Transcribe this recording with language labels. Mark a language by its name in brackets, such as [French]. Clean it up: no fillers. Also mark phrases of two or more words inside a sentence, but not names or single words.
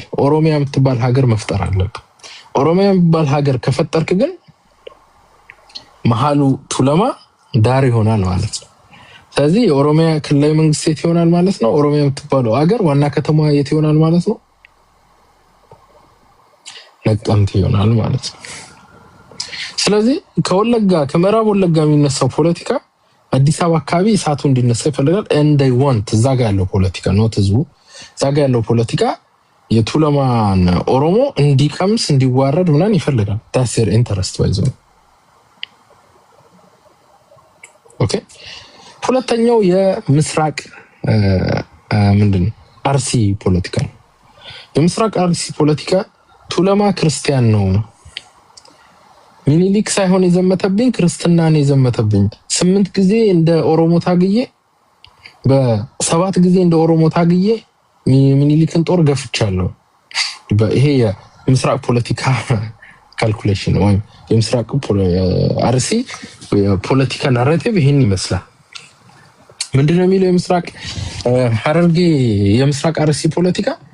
[Amharic] ኦሮሚያ የምትባል ሀገር መፍጠር አለብህ። ኦሮሚያ የምትባል ሀገር ከፈጠርክ ግን መሀሉ ቱለማ ዳር ይሆናል ማለት ነው። ስለዚህ የኦሮሚያ ክልላዊ መንግስት የት ይሆናል ማለት ነው? ኦሮሚያ የምትባለው ሀገር ዋና ከተማ የት ይሆናል ማለት ነው? ነቀምት ይሆናል ማለት ነው። ስለዚህ ከወለጋ ከምዕራብ ወለጋ የሚነሳው ፖለቲካ አዲስ አበባ አካባቢ እሳቱ እንዲነሳ ይፈልጋል። [English] and they want [Amharic] እዛ ጋር ያለው ፖለቲካ ነው ህዝቡ እዛ ጋር ያለው ፖለቲካ የቱለማን ኦሮሞ እንዲቀምስ እንዲዋረድ ምናምን ይፈልጋል። [English] that's their interest by the way. [Amharic] ኦኬ ሁለተኛው የምስራቅ ምንድነው አርሲ ፖለቲካ ነው። የምስራቅ አርሲ ፖለቲካ ቱለማ ክርስቲያን ነው። ሚኒሊክ ሳይሆን የዘመተብኝ ክርስትና ነው የዘመተብኝ። 8 ጊዜ እንደ ኦሮሞ ታግዬ በ7 ጊዜ እንደ ኦሮሞ ታግዬ ሚኒሊክን ጦር ገፍቻለሁ። ይሄ የምስራቅ ፖለቲካ ካልኩሌሽን ነው። የምስራቅ አርሲ ፖለቲካ ናሬቲቭ ይሄን ይመስላል። ምንድነው የሚለው የምስራቅ ሐረርጌ የምስራቅ አርሲ ፖለቲካ